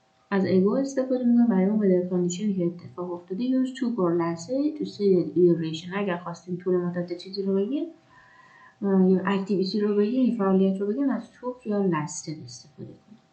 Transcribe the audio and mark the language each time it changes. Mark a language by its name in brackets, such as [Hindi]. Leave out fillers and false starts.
[Persian] از ago استفاده میکنم برای اون weather condition که اتفاق افتاده. [English] Use took or lasted to say the duration. [Persian] اگر خواستیم طول مدت چیزی رو بگیم یا اکتیویتی رو بگیم یا فعالیت رو بگیم از توک یا لستد استفاده کنیم.